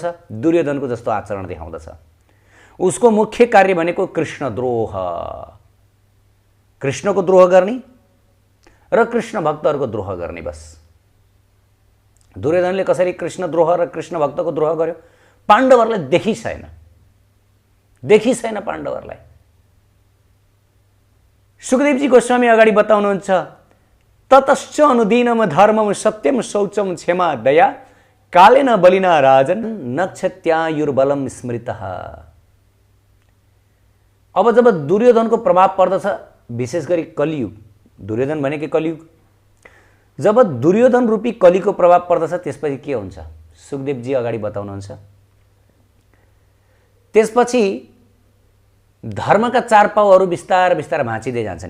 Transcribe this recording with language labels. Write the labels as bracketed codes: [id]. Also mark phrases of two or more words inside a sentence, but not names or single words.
[ne] दुर्योधनको जस्तो आचरण देखाउँदछ। उसको मुख्य कार्य भनेको कृष्णद्रोह, कृष्णको द्रोह गर्ने र कृष्ण भक्तहरूको द्रोह गर्ने, बस। दुर्योधनले कसरी कृष्ण द्रोह र कृष्ण भक्तको द्रोह गर्यो? पाण्डवहरूलाई देखि छैन पाण्डवहरूलाई। सुखदेवजी गोस्वामी अगाडि बताउनुहुन्छ, [sa] ततश्च अनुदीनम धर्मम सत्यम शौचम क्षमा दया कालेन बलिना राजन नक्षत्यायुर्बलम स्मृतः। [ne] अब जब दुर्योधनको प्रभाव पर्दछ, विशेष गरी कलियुग, दुर्योधन भनेकै कलियुग, जब दुर्योधन रूपी कलीको प्रभाव पर्दछ त्यसपछि के हुन्छ सुखदेवजी अगाडि बताउनुहुन्छ। त्यसपछि धर्मका चार पाउहरू बिस्तार बिस्तार भाँचिँदै जान्छन्।